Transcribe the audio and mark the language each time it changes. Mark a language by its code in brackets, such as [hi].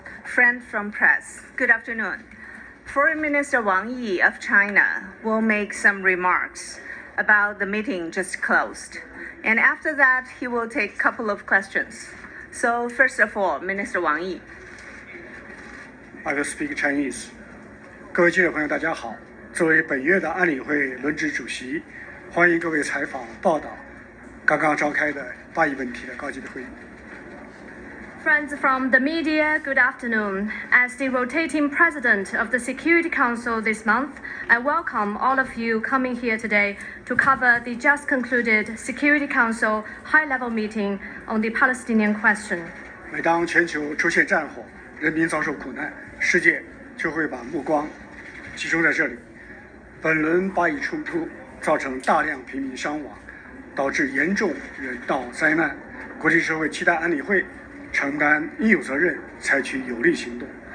[en] friend from press, good afternoon. Foreign Minister Wang Yi of China will make some remarks about the meeting just closed. And after that, he will take a couple of questions. So first of all, Minister Wang Yi. I will speak Chinese. [zh] 各位记者朋友，大家好。作为本月的安理会轮值主席，欢迎各位采访报道刚刚召开的巴以问题的高级别会议。 [en] Friends from the media, good afternoon. As the rotating president of the Security Council this month, I welcome all of you coming here today to cover the just concluded Security Council high-level meeting on the Palestinian question. [zh] 每当全球出现战火，人民遭受苦难，世界就会把目光集中在这里。本轮巴以冲突造成大量平民伤亡，导致严重人道灾难。国际社会期待安理会承担应有责任，采取有力行动。